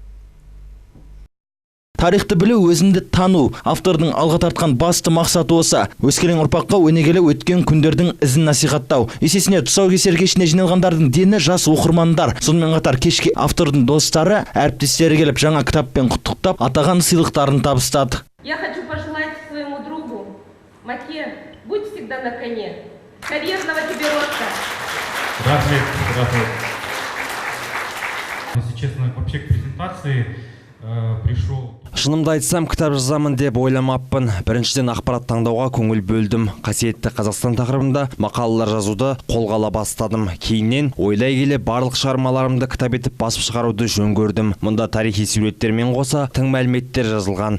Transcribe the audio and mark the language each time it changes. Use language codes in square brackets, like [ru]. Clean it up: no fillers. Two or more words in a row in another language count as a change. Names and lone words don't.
[kk] Тарихты білу, өзінді тану. Автордың алға тартқан басты мақсаты осы. Өскелең ұрпаққа өнегелі өткен күндердің ізін насихаттау. Есесіне тұсаукесер кешіне жиналғандардың дені жас оқырмандар. Сонымен қатар кешке автордың достары, әріптестері келіп жаңа кітаппен құттықтап, атаған сыйлықтарын табыстады. [ru] Я хочу пожелать своему другу Маке, будь всегда на коне. Карьерного тебе роста. [kk] Рахмет. [ru] Если честно, вообще к презентации пришел. [kk] Шынымды айтсам, кітап жазамын деп ойламаппын. Біріншіден ақпарат таңдауға көңіл бөлдім. Қасиетті Қазақстан тақырыбында мақалалар жазуды қолға ала бастадым. Кейіннен ойлай келе барлық шығармаларымды кітап етіп басып шығаруды жөн көрдім. Мұнда тарихи суреттермен қоса тың мәліметтер жазылған.